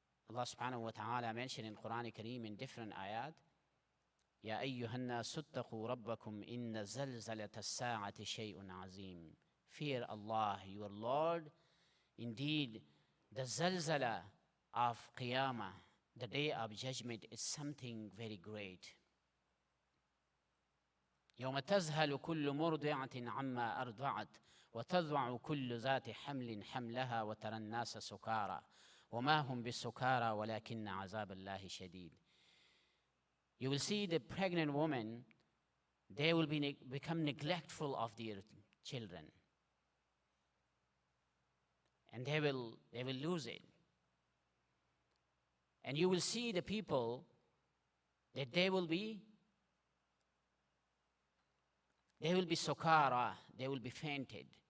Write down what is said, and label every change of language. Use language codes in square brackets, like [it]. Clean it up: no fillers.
[en] Allah subhanahu wa ta'ala mentioned in Qur'an Kareem in different ayat, [ar] يَا أَيُّهَا النَّاسُ اتَّقُوا رَبَّكُمْ إِنَّ زَلْزَلَةَ السَّاعَةِ شَيْءٌ عَظِيمٌ. [en] Fear Allah, your Lord. Indeed, the zalzala of Qiyamah, the day of judgment, is something very great. [ar] يوم تذهل كل مرضعة عما أرضعت وتضع كل ذات حمل حملها وترى الناس سكارى وما هم بالسكارى ولكن عذاب الله شديد. [en] You will see the pregnant woman, they will become neglectful of their children. And they will lose it. And you will see the people that they will be sukara, they will be fainted.